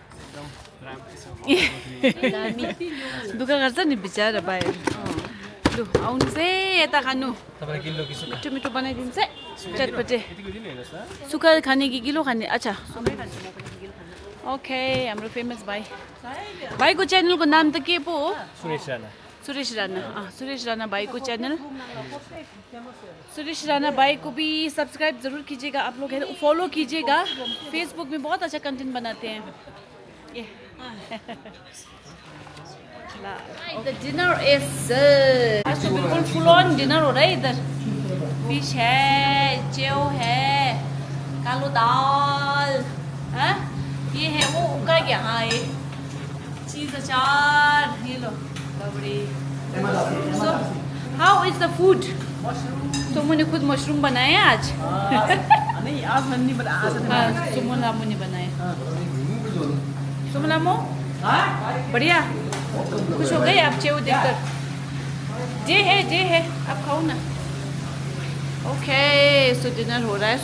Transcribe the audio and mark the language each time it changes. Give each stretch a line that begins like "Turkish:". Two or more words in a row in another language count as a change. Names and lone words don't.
Nepali: दुःख गर्छ नि बिचारा भाइ लु आउनुहोस् है यता खानु मिठो मिठो बनाइदिन्छ चटपटे सुक्खा खाने कि गिलो खाने अच्छा ओके हाम्रो फेमस भाइ भाइको च्यानलको नाम त के पो हो?
Hindi: सुरेश राणा सुरेश राणा भाई को चैनल। सुरेश राणा भाई को भी सब्सक्राइब ज़रूर कीजिएगा आप लोग, है फॉलो कीजिएगा। फेसबुक में बहुत अच्छा कंटेंट बनाते हैं ये।
English: the dinner is
Hindi: आज तो बिल्कुल फुल ऑन डिनर हो रहा है इधर। फिश है, चेव है, कालो दाल है, ये है वो उका क्या, हाँ ये चीज़ अचार, ये लो बड़ी।
English: So, how is the food?
Hindi: सुमो ने खुद मशरूम बनाए आज। नहीं आज मैंने नहीं बनाया, आज हाँ, सुमो लामो ने बनाए। सुमो लामो बढ़िया, खुश हो गए आप चेव देखकर? जे है आप खाओ ना।
English: okay so
Hindi: डिनर हो रहा है।